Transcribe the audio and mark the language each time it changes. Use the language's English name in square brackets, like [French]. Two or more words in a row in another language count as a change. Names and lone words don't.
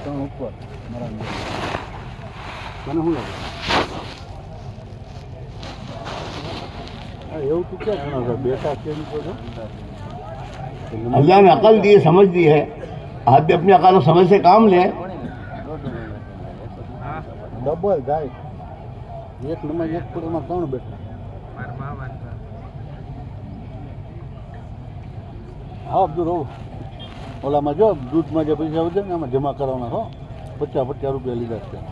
[Urdu] اللہ نے عقل دی ہے، سمجھ دی ہے، آپ بھی اپنی عقل و سمجھ سے کام لیں۔ [Gujarati] ઓલામાં જો દૂધમાં જે પૈસા વધે ને એમાં જમા કરાવવાના હો, 50 રૂપિયા લીધા છે।